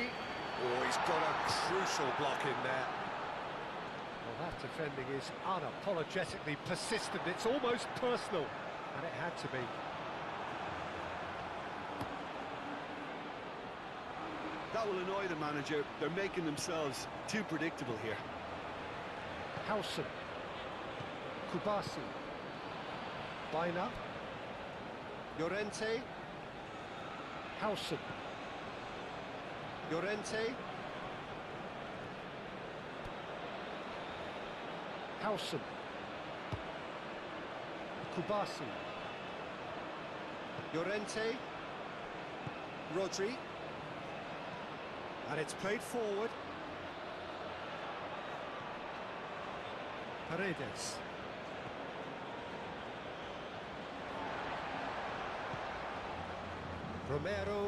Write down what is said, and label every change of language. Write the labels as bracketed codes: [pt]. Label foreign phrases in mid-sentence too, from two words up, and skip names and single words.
[en] Oh, he's got a crucial block in there. Well, that defending is unapologetically persistent. It's almost personal, and it had to be. That will annoy the manager. They're making themselves too predictable here. Hausen. Kubasi. Baina. Llorente. Hausen. Llorente. Hausen. Kubasi. Llorente. Rodri. And it's played forward. Paredes. Romero.